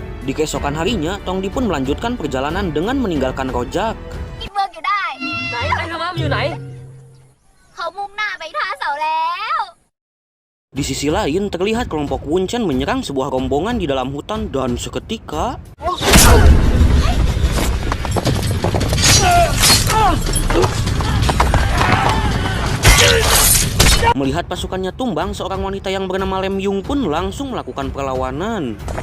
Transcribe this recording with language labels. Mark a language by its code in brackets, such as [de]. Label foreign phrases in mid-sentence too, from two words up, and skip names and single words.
[id] Di keesokan harinya, Tong Di pun melanjutkan perjalanan dengan meninggalkan Rojak. [th] คิดเวิร์กอยู่ได้ ไหนไอ้ธรรมะมันอยู่ไหน เขามุ่งหน้าไปท่าเสาแล้ว [id] Di sisi lain, terlihat kelompok Wuncen menyerang sebuah rombongan di dalam hutan dan seketika melihat pasukannya tumbang, seorang wanita yang bernama Lem Yung pun langsung melakukan perlawanan.